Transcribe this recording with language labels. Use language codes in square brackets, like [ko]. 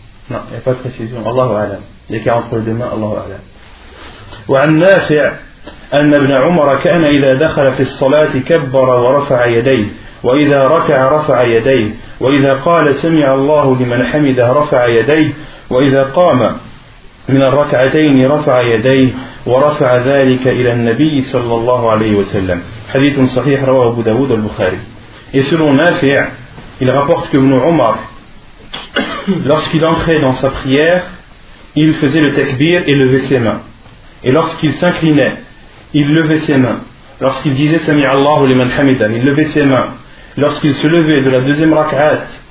[fr] Non, il n'y a pas de précision. Allahu a'lam. L'écart entre les deux mains, Allahu a'lam. [ar] وعن نافع أن ابن عمر كان إذا دخل في الصلاة كبر ورفع يديه وإذا ركع رفع يديه وإذا قال سمع الله لمن حمده رفع يديه وإذا قام من الركعتين رفع يديه ورفع ذلك إلى النبي صلى الله عليه وسلم. حديث صحيح رواه أبو داود البخاري. [fr] يسلو نافع il rapporte que ابن عمر lorsqu'il entrait dans sa prière, il faisait le takbir et levait ses mains. Et lorsqu'il s'inclinait, il levait ses mains. Lorsqu'il disait Sami'a Allahu liman hamida, il levait ses mains. Lorsqu'il se levait de la deuxième rak'at